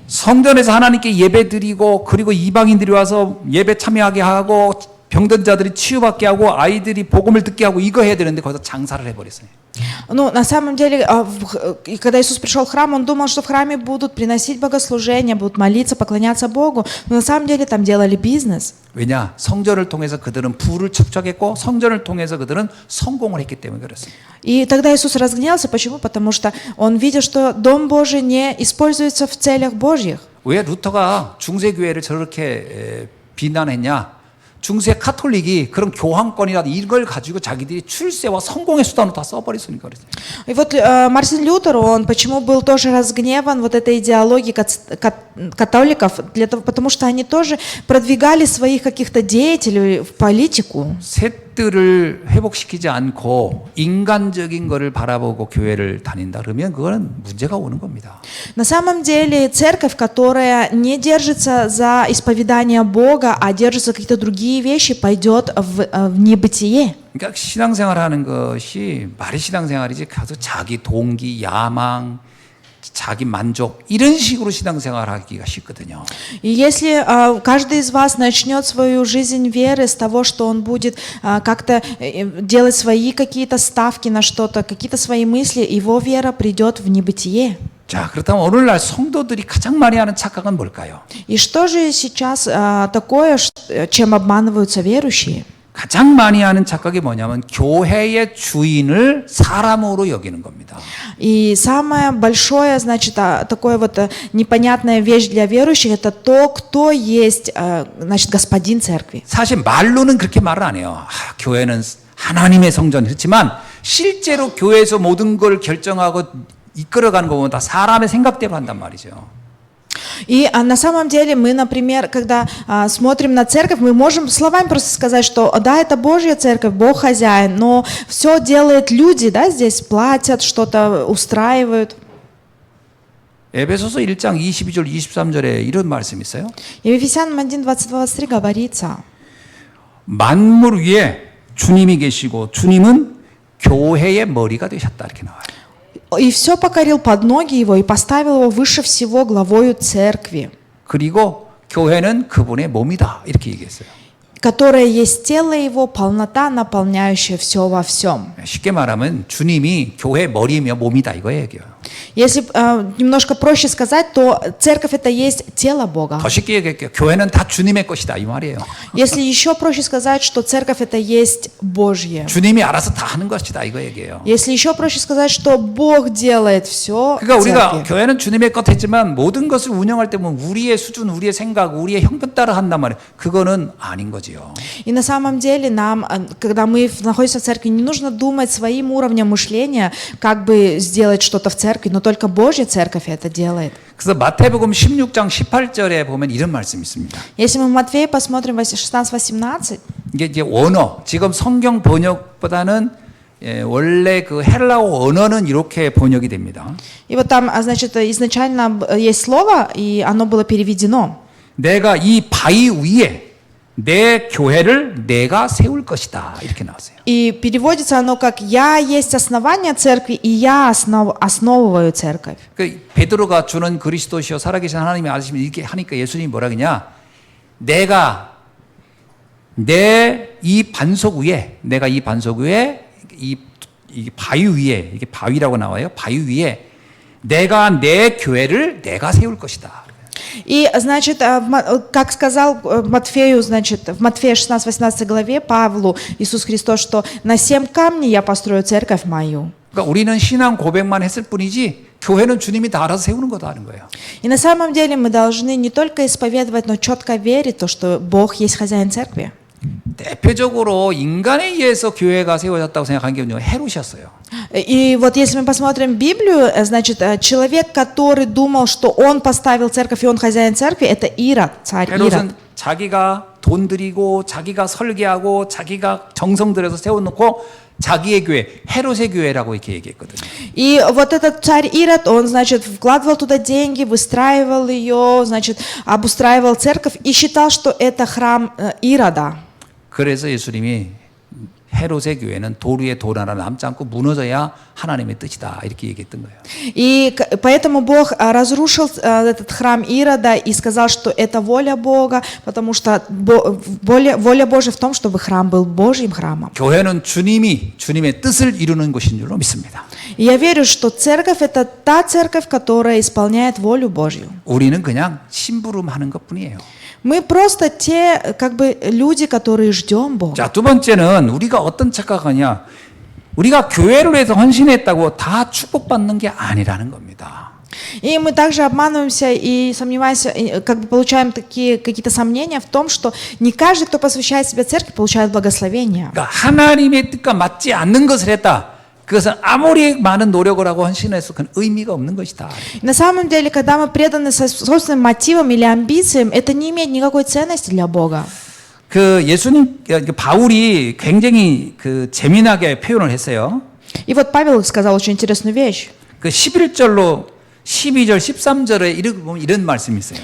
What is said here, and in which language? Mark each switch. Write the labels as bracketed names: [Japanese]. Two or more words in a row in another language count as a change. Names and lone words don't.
[Korean] 성전에서 하나님께 예배드리고 그리고 이방인들이 와서 예배 참여하게 하고 병든 자들이 치유받게 하고 아이들이 복음을 듣게 하고 이거 해야 되는데 거기서 장사를 해버렸어요. [Russian] Ну, на самом деле, когда Иисус пришел в храм, Он думал, что в храме будут приносить богослужения, будут молиться, поклоняться Богу. Но на самом деле там делали бизнес. [Korean] 왜냐? 성전을 통해서 그들은 부를 축적했고 성전을 통해서 그들은 성공을 했기 때문에 그렇습니다. [Russian] И тогда Иисус разгневался. Почему? Потому что Он видел, что Дом Божий не используется в целях Божьих. [Korean] 왜 루터가 중세교회를 저렇게 비난했냐? 중세 카톨릭이 그런 교황권이라도 이걸 가지고 자기들이 출세와 성공의 수단으로 다 써버렸으니까 그랬어요. [Russian] И вот Мартин Лютер, он почему был тоже разгневан вот этой идеологией католиков, потому что они тоже продвигали своих каких-то деятелей в политику. [Korean] 셋들을 회복시키지 않고 인간적인 거를 바라보고 교회를 다닌다 그러면 그거는 문제가 오는 겁니다. [Russian] На самом деле церковь, которая не держится за исповедание Бога, а держится за какие-то другие вещи, пойдет в небытие. [Korean] 그러니까 신앙생활하는 것이 말이 신앙생활이지 가서 자기 동기, 야망, 자기 만족 이런 식으로 신앙생활하기가 쉽거든요. [Russian] И если каждый из вас начнет свою жизнь веры с того, что он будет как-то делать свои какие-то ставки на что-то, какие-то свои мысли, его вера придет в небытие. [Korean] 자, 그렇다면 오늘날 성도들이 가장 많이 하는 착각은 뭘까요? [Russian] И что же сейчас такое, чем обманываются верующие? [Korean] 가장 많이 하는 착각이 뭐냐면 교회의 주인을 사람으로 여기는 겁니다. [Russian] И самое большое, значит, такое вот непонятная вещь для верующих, это то, кто есть, значит, господин церкви. [Korean] 사실 말로는 그렇게 말을 안 해요. 교회는 하나님의 성전. 그렇지만 실제로 교회에서 모든 걸 결정하고 이끌어가는 거 보면 다 사람의 생각대로 한단 말이죠. [Russian] И на самом деле мы, например, когда смотрим на церковь, мы можем словами просто сказать, что да, это Божья церковь, Бог хозяин, но все делают люди, да, здесь платят, что-то устраивают. [Korean] 에베소서 1장 22절 23절에 이런 말씀이 있어요. [Russian] И в Ефесянам 1:22-23 говорится: [Korean] 만물 위에 주님이 계시고 주님은 교회의 머리가 되셨다 이렇게 나와요. [Russian] И все покорил под ноги его и поставил его выше всего главою церкви, [Korean] 그리고 교회는 그분의 몸이다 이렇게 얘기했어요. [Russian] которая есть тело его, полнота, наполняющая все во всем. [Korean] 쉽게 말하면 주님이 교회의 머리이며 몸이다 이거 얘기예요. [Russian] Если немножко проще сказать, то церковь это есть тело Бога. [Korean] 더 쉽게 얘기할게요. 교회는 다 주님의 것이다 이 말이에요. [Russian] Если еще проще сказать, что церковь это есть Божье. [Korean] 주님이 알아서 다 하는 것이다 이거 얘기예요. [Russian] Если еще проще сказать, что Бог делает все. [Korean] 그러니까 우리가 교회는 주님의 것 했지만 모든 것을 운영할 때 보면 우리의 수준, 우리의 생각, 우리의 형편 따라 한단 말이에요. 그거는 아닌 거지요. [Russian] И на самом деле нам, когда мы находимся в церкви, не нужно думать своим уровнем мышления, как бы сделать что-то в церкви, но только Божья церковь это делает. [Korean] 그래서 마태복음 16장 18절에 보면 이런 말씀이 있습니다. [Russian] Если мы в Матфея посмотрим 16-18, [Korean] 이게 이제 원어, 지금 성경 번역보다는 원래 그 헬라어 언어는 이렇게 번역이 됩니다. [Russian] и вот там, значит, изначально есть слово, и оно было переведено. [Korean] 내가 이 바위 위에 내 교회를 내가 세울 것이다 이렇게 나왔어요. [Russian] И переводится оно как «Я есть основание церкви, и я основываю церковь». [Korean] 그 베드로가 주는 그리스도시여 살아계신 하나님의 아들이시면 이렇게 하니까 예수님이 뭐라 그러냐? 내가 이 반석 위에 이 이 바위 위에 이게 바위라고 나와요. 바위 위에 내가 내 교회를 내가 세울 것이다. [Russian] И, значит, как сказал Матфею, значит, в Матфея 16-18 главе Павлу Иисус Христос, что на 7 камней я построю церковь мою. [Korean] 그러니까 우리는 신앙 고백만 했을 뿐이지 교회는 주님이 다 알아서 세우는 거다 하는 거예요. [Russian] И на самом деле мы должны не только исповедовать, но четко верить в то, что Бог есть хозяин церкви. [Korean] 대표적으로 인간에 의해서 교회가 세워졌다고 생각한 게 헤롯이었어요. [Russian] И вот если мы посмотрим Библию, значит, человек, который думал, что он поставил церковь и он хозяин церкви, это Ирод, царь Ирод. [Korean] 헤롯은 자기가 돈 들이고 자기가 설계하고 자기가 정성 들여서 세워놓고 자기의 교회, 헤롯의 교회라고 이렇게 얘기했거든요. [Russian] И вот этот царь Ирод, он, значит, вкладывал туда деньги, выстраивал ее, значит, обустраивал церковь и считал, что это храм Ирода. [Korean] 그래서 예수님이 헤롯의 교회는 돌 위에 돌 하나 남지 않고 무너져야 하나님의 뜻이다 이렇게 얘기했던 거예요. [Russian] И поэтому Бог разрушил этот храм Ирода и сказал, что это воля Бога, потому что воля Божья в том, чтобы храм был Божьим храмом. [Korean] 교회는 주님의 뜻을 이루는 곳인 줄로 믿습니다. [Russian] И я верю, что церковь это та церковь, которая исполняет волю Божью. [Korean] 우리는 그냥 심부름하는 것뿐이에요. [Russian] Мы просто те, как бы, люди, которые ждем Бога. [Korean] 자, 두 번째는 우리가 어떤 착각하냐? 우리가 교회를 위해서 헌신했다고 다 축복받는 게 아니라는 겁니다. [Russian] И мы также обманываемся и сомневаемся, как бы получаем такие какие-то сомнения в том, что не каждый, кто посвящает себя церкви, получает благословение. [Korean] 그러니까 하나님의 뜻과 맞지 않는 것을 했다. 그것은 아무리 많은 노력을 하고 헌신해서 그건 의미가 없는 것이다. [Russian] На самом деле, когда мы преданы собственным мотивам или амбициям, это не имеет никакой ценности для Бога. [Korean] 그 예수님 바울이 굉장히 그 재미나게 표현을 했어요. [Russian] И вот Павел сказал очень интересную вещь. [Korean] 그 11절로 12절, 13절에 이런 말씀이 있어요.